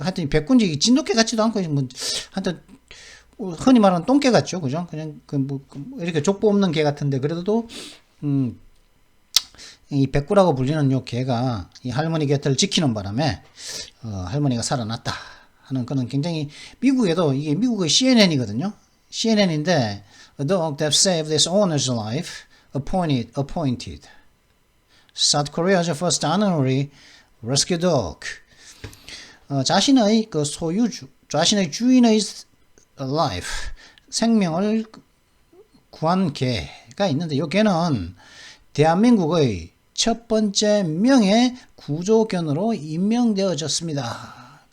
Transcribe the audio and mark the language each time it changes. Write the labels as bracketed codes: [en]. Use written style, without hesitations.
[ko] 하여튼 백구인지 진돗개 같지도 않고 뭐 하여튼 흔히 말하는 똥개 같죠, 그죠? 그냥 이렇게 족보 없는 개 같은데 그래도 이 백구라고 불리는 요 개가 이 할머니 곁을 지키는 바람에 할머니가 살아났다 하는 그런 굉장히 이게 미국의 CNN이거든요. CNN인데 [en] a dog that saved its owner's life appointed South Korea's first honorary rescue dog. [ko] 자신의 자신의 주인의 life 생명을 구한 개가 있는데 이 개는 대한민국의 첫 번째 명예 구조견으로 임명되어졌습니다.